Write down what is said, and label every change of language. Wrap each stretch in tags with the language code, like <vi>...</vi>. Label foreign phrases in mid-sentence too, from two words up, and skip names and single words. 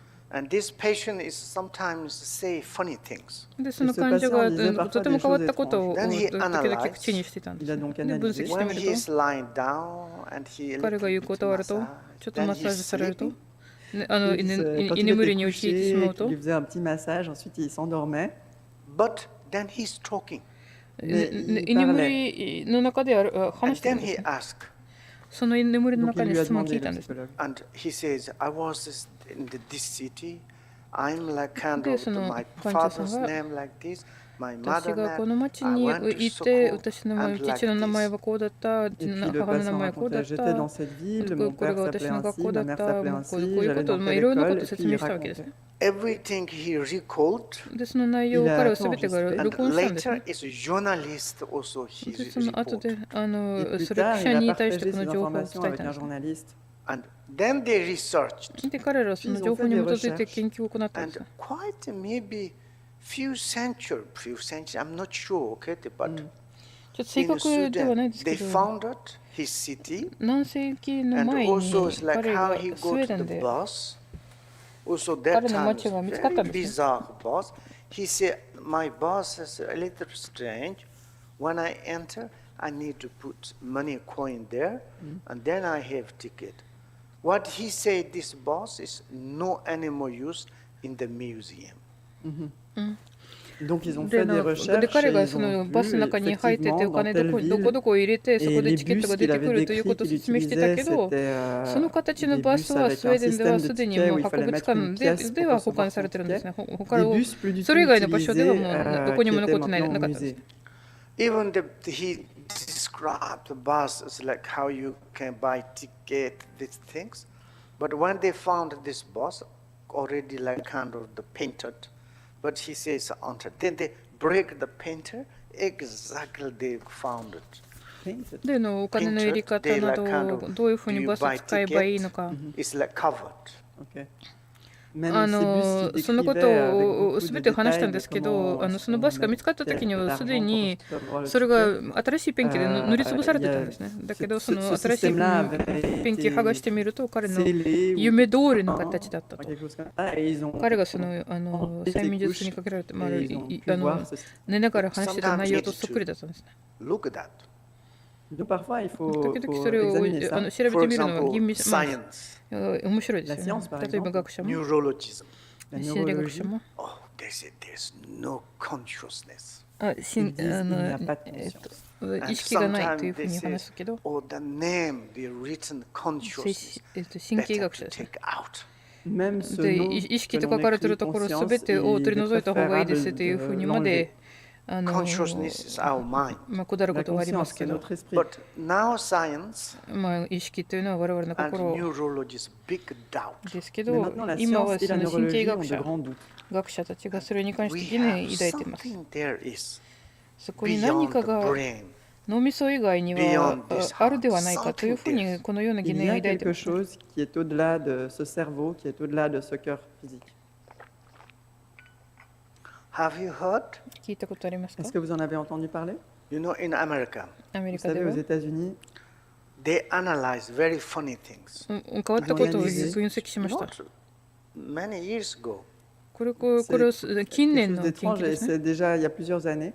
<ja>で、その患者がとても変わったことを時々口にしていたんです。で、分析してみると、彼が言うことがあると、ちょっとマッサージされると、居眠りに陥ってしまうと、居眠りの中で話しているんです。その居眠りの中に質問を聞いたんです。</ja> <en>I'm like candle</en> <ja>で、</ja> <en>to</en> <ja>その</ja> <en>my</en> <ja>パンチャさん</ja> <en>father's</en> <ja>が</ja> <en>name like this, my</en> <ja>私</ja> <en>mother</en> <ja>がこ</ja> <en>name.</en> <ja>の町</ja> <en>I</en> <ja>に</ja> <en>went to</en> <ja>いて、</ja> <en>school</en> <ja>私の</ja> <en>and like</en> <ja>父の名前</ja> <en>this.</en> <ja>はこうだった、</ja> <fr>Et puis le</fr> <ja>母の名</ja> <fr>passant</fr> <ja>前はこうだ</ja> <fr>racontait,</fr> <ja>っ</ja> <fr>j'étais</fr> <ja>た、</ja> <fr>dans cette ville,</fr> <ja>こ</ja> <fr>mon</fr> <ja>れが</ja> <fr>père</fr> <ja>私</ja> <fr>s'appelait</fr> <ja>の学</ja> <fr>ainsi,</fr> <ja>校だ</ja> <fr>ma</fr> <ja>っ</ja> <fr>mère</fr> <ja>た、</ja> <fr>s'appelait</fr> <ja>こう</ja> <fr>ainsi,</fr> <ja>いうこ</ja> <fr>j'allais</fr> <ja>と、</ja> <fr>dans</fr> <ja>い</ja> <fr>telle</fr> <ja>ろんなこと</ja> <fr>école,</fr> <ja>を</ja> <fr>et</fr> <ja>説</ja> <fr>puis</fr> <ja>明</ja> <fr>il</fr> <ja>したわけですね。</ja> <fr>racontait.</fr> <en>Everything he recalled.</en> <ja>で、その内</ja> <fr>Il</fr> <ja>容を</ja> <fr>a</fr> <ja>彼は</ja> <fr>tout</fr> <ja>全てが</ja> <fr>enregistré.</fr> <ja>録音</ja> <en>And</en> <ja>したんです</ja> <en>later</en> <ja>ね。</ja> <en>as a journalist also</en> <ja>で、</ja> <en>he</en> <ja>その後</ja> <en>report.</en> <ja>で、</ja> <fr>Et plus</fr> <ja>それ</ja> <fr>tard,</fr> <ja>記</ja> <fr>il</fr> <ja>者</ja> <fr>a</fr> <ja>に対して</ja> <fr>partagé</fr> <ja>この</ja> <fr>ces</fr> <ja>情報を</ja> <fr>informations</fr> <ja>伝え</ja> <fr>avec</fr> <ja>たんで</ja> <fr>un</fr> <ja>すね。</ja> <fr>journaliste.</fr> <en>And then they researched.</en> <ja>で、彼らはその情報に基づいて研究を行ったんです</ja> <en>And</en> <ja>ね。</ja> <en>quite maybe few centuries, I'm not sure, okay, but</en> <ja>ちょっと正</ja> <en>in</en> <ja>確ではない</ja> <en>Sudan</en> <ja>ですけ</ja> <en>they</en> <ja>ど、</ja> <en>founded his city,</en> <ja>何世紀の</ja> <en>and</en> <ja>前に</ja> <en>also it's like</en> <ja>彼</ja> <en>how</en> <ja>が</ja> <en>he</en> <ja>ス</ja> <en>go</en> <ja>ウェー</ja> <en>to</en> <ja>デ</ja> <en>the</en> <ja>ンで</ja> <en>bus. Also that</en> <ja>彼の</ja> <en>time</en> <ja>町</ja> <en>was</en> <ja>が見つかったん</ja> <en>very</en> <ja>ですね。</ja> <en>bizarre bus. He said, my bus is a little strange. When I enter, I need to put money coin there, and then I have ticket. What he said, this bus is no anymore used in the museum.</en> <fr>Donc ils ont</fr> <ja>で、</ja> <fr>fait des</fr> <ja>で</ja> <fr>recherches</fr> <ja>彼</ja> <fr>et</fr> <ja>が</ja> <fr>ils</fr> <ja>その</ja> <fr>ont</fr> <ja>バスの</ja> <fr>vu</fr> <ja>中に入ってて</ja> <fr>effectivement</fr> <ja>お</ja> <fr>dans</fr> <ja>金</ja> <fr>telle</fr> <ja>どこ</ja> <fr>ville</fr> <ja>どこ入れてそこ</ja> <fr>et</fr> <ja>で</ja> <fr>les</fr> <ja>チケット</ja> <fr>bus</fr> <ja>が出</ja> <fr>qu'il</fr> <ja>てく</ja> <fr>avait</fr> <ja>るというこ</ja> <fr>décrits</fr> <ja>とを</ja> <fr>qu'il</fr> <ja>説明してた</ja> <fr>utilisait,</fr> <ja>けど、</ja> <fr>c'était</fr> <ja>その形の</ja> <fr>des</fr> <ja>バ</ja> <fr>bus</fr> <ja>スは</ja> <fr>avec</fr> <ja>スウェ</ja> <fr>un</fr> <ja>ーデンでは</ja> <fr>système</fr> <ja>す</ja> <fr>de</fr> <ja>でに</ja> <fr>tickets</fr> <ja>も</ja> <fr>où</fr> <ja>う</ja> <fr>il</fr> <ja>博</ja> <fr>fallait</fr> <ja>物</ja> <fr>mettre</fr> <ja>館</ja> <fr>une</fr> <ja>で</ja> <fr>pièce</fr> <ja>で</ja> <fr>pour</fr> <ja>は保</ja> <fr>recevoir</fr> <ja>管さ</ja> <fr>son</fr> <ja>れてるんです</ja> <fr>ticket.</fr> <ja>ね。他</ja> <fr>Des</fr> <ja>の</ja> <fr>bus plus du</fr> <ja>そ</ja> <fr>tout</fr> <ja>れ以外の場所では</ja> <fr>utilisés</fr> <ja>もうどこにも残ってな</ja> <fr>qui étaient</fr> <ja>かったん</ja> <fr>maintenant</fr> <ja>です。</ja> <fr>musées.</fr> <en>Even he described the bus as like how you can buy ticket, these things. But when they found this bus, already like kind of the painted, but he says, then they break the painter, exactly they found it. Painted.</en> <ja>でのお金の入り</ja> <en>Painted,</en> <ja>方</ja> <en>they</en> <ja>な</ja> <en>like kind</en> <ja>ど</ja> <en>of,</en> <ja>どういうふう</ja> <en>do</en> <ja>に</ja> <en>you</en> <ja>バス</ja> <en>buy</en> <ja>使えばいいの</ja> <en>ticket?</en> <ja>か。</ja> <en>It's like covered.</en> <fr>Okay. Même ces bus qui</fr> <ja>そのこ</ja> <fr>décrivaient</fr> <ja>と</ja> <fr>avec</fr> <ja>を</ja> <fr>beaucoup</fr> <ja>全</ja> <fr>de</fr> <ja>て話したん</ja> <fr>détails</fr> <ja>で</ja> <fr>de</fr> <ja>すけど、</ja> <fr>comment</fr> <ja>そのバスが見つかった時にはすで</ja> <fr>l'argent</fr> <ja>に</ja> <fr>pour avoir le</fr> <ja>それが</ja> <fr>ticket.</fr> <ja>新しいペンキで塗りつぶされてたんですね。だけどその新しいペンキ剥がしてみると彼の夢通りの形だったと。</ja> <fr>Quelque chose comme ça. Et ils ont</fr> <ja>彼がその催眠術にかけられて、寝ながら話してた内容とそっくりだったんですね。</ja> <en>Look at that.</en> <fr>Donc parfois il faut</fr> <ja>時々それを</ja> <fr>examiner ça.</fr> <ja>調べ</ja> <en>For</en> <ja>てみるのは</ja> <en>example,</en> <ja>吟味しま</ja> <en>science,</en> <ja>あ面白いですよ</ja> <fr>La science, par</fr> <ja>ね。例えば</ja> <fr>exemple,</fr> <ja>学者も</ja> <en>neurologism.</en> <fr>La</fr> <ja>心理学者</ja> <fr>neurologie,</fr> <ja>も</ja> <en>Oh, they say there's no consciousness.</en> <ja>し</ja> <fr>ils disent il n'y a pas de conscience.</fr> <ja>意識がないというふうに話すけど、</ja> <en>Oh, the name, the written consciousness,</en> <ja>神経</ja> <en>better</en> <ja>学者</ja> <en>to</en> <ja>ですね。</ja> <en>take out.</en> <fr>Même ce</fr> <ja>で</ja> <fr>nom</fr> <ja>意識</ja> <fr>que</fr> <ja>と</ja> <fr>l'on</fr> <ja>書かれている</ja> <fr>écrit</fr> <ja>ところ</ja> <fr>conscience,</fr> <ja>すべてを</ja> <fr>il</fr> <ja>取り</ja> <fr>est</fr> <ja>除いた方がいいです</ja> <fr>préférable</fr> <ja>というふうに</ja> <fr>de</fr> <ja>まで</ja> <en>Consciousness is our mind.</en> <ja>こだわるこ</ja> <fr>La</fr> <ja>とはありま</ja> <fr>conscience,</fr> <ja>すけ</ja> <fr>c'est</fr> <ja>ど、</ja> <fr>notre esprit.</fr> <en>But now science</en> <ja>意識というのは我々の</ja> <en>and</en> <ja>心</ja> <en>neurologists big doubt.</en> <ja>ですけ</ja> <fr>Mais</fr> <ja>ど、</ja> <fr>maintenant, la</fr> <ja>今</ja> <fr>science</fr> <ja>は</ja> <fr>et</fr> <ja>そ</ja> <fr>la</fr> <ja>の神経</ja> <fr>neurologie ont</fr> <ja>学</ja> <fr>de</fr> <ja>者</ja> <fr>grands doutes.</fr> <ja>学者たちがそれに関して</ja> <en>We</en> <ja>疑念</ja> <en>have</en> <ja>抱いています。</ja> <en>something there is</en> <ja>そこに何</ja> <en>beyond</en> <ja>か</ja> <en>the</en> <ja>が</ja> <en>brain.</en> <ja>脳みそ以外には</ja> <en>Beyond this</en> <ja>あるではないかというふう</ja> <en>something</en> <ja>にこのような疑</ja> <fr>Il</fr> <ja>念</ja> <fr>y</fr> <ja>を</ja> <fr>a</fr> <ja>抱いてい</ja> <fr>quelque</fr> <ja>ます。</ja> <fr>chose qui est au-delà de ce cerveau, qui est au-delà de ce cœur physique.</fr> <en>Have you heard?</en> <ja>聞いたことありますか？</ja> <fr>Est-ce que vous en avez entendu parler?</fr> <en>You know, in America,</en> <ja>アメ</ja> <fr>Vous</fr> <ja>リカで</ja> <fr>savez,</fr> <ja>は</ja> <fr>aux États-Unis,</fr> <en>they analyze very funny things.</en> <ja>変わったことを分析しました。</ja> <en>Not many years ago,</en> <ja>これ</ja> <fr>c'est</fr> <ja>は</ja> <fr>quelque</fr> <ja>近年</ja> <fr>chose</fr> <ja>の研</ja> <fr>d'étrange</fr> <ja>究で</ja> <fr>et</fr> <ja>すね。</ja> <fr>c'est déjà il y a plusieurs années.</fr>